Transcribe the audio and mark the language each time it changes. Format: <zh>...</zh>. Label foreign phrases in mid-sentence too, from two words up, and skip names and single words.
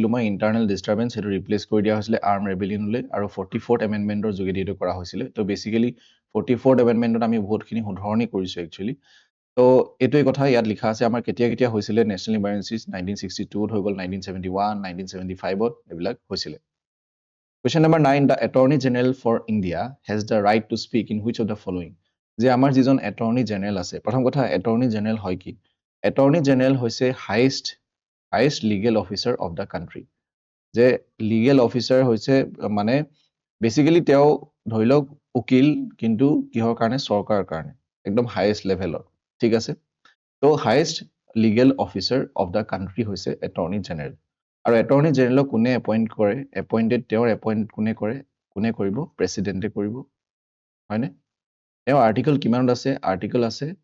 <as>মই</as> <en>internal disturbance</en> <as>হেতু ৰিপ্লেস কৰি দিয়া হৈছিল</as> <en>arm rebellion</en> <as>আৰু 44th এমেন্ডমেন্টৰ যোগেদি এটো কৰা হৈছিল তো বেসিক্যালি 44th এমেন্ডমেন্টত আমি বহুতখিনি শুধৰণি কৰিছো একচুয়ালি তো এটোই কথা ইয়াত লিখা আছে আমাৰ কেতিয়া হৈছিল</as> <en>national emergencies</en> <as>1962 ত হৈ গল 1971 1975 ত এবিলাক হৈছিল</as> <en>Question number 9 the attorney general for India has the right to speak in which of the following</en> <as>যে আমাৰ যিজন</as> <en>attorney general</en> <as>আছে প্ৰথম কথা</as> <en>attorney general</en> <as>হয় কি</as> <en>attorney general</en> <as>হৈছে</as> <en>highest legal officer of the country</en> <as>যে</as> <en>legal officer</en> <as>হৈছে মানে বেসিক্যালি তেও ধৰি লওক উকিল কিন্তু কিহৰ কাৰণে চৰকাৰৰ কাৰণে একদম</as> <en>highest level</en> <as>ঠিক আছে তো</as> <en>highest legal officer of the country</en> <as>হৈছে</as> <en>attorney general</en> <as>আৰু</as> <en>attorney general</en> <as>কোনে এপইন্ট কৰে এপইন্টেড তেওঁৰ এপইন্ট কোনে কৰিব প্ৰেসিডেন্টে কৰিব হয়নে তেওঁ আৰ্টিকল কিমানত আছে আৰ্টিকল আছে</as>